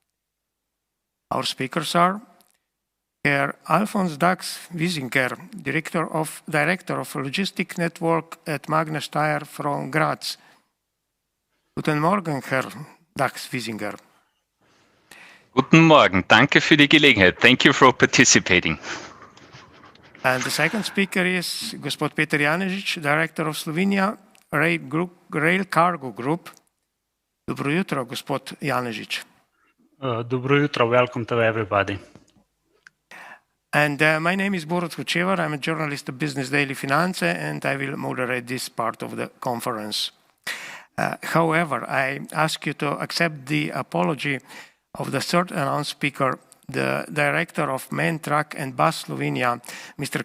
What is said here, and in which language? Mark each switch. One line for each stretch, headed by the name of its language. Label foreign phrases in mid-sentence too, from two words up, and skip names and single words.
English: Our speakers are Herr Alfons Dax-Wiesinger, Director of Logistic Network at Magna Steyr from Graz.
German: Guten Morgen, Herr Dax-Wiesinger. Guten Morgen, danke für die Gelegenheit.
English: Thank you for participating. And the second speaker is Gospod Peter Janežič, Director of Slovenia Rail Cargo Group.
Slovenian: Dobro jutro, Gospod Janežič. Dobro jutro,
English: welcome to everybody. And my name is Borut Hočevar. I'm a journalist of Business Daily Finance, and I will moderate this part of the conference. However, I ask you to accept the apology of the third announced speaker, the Director of Main Truck and Bus Slovenia, Mr.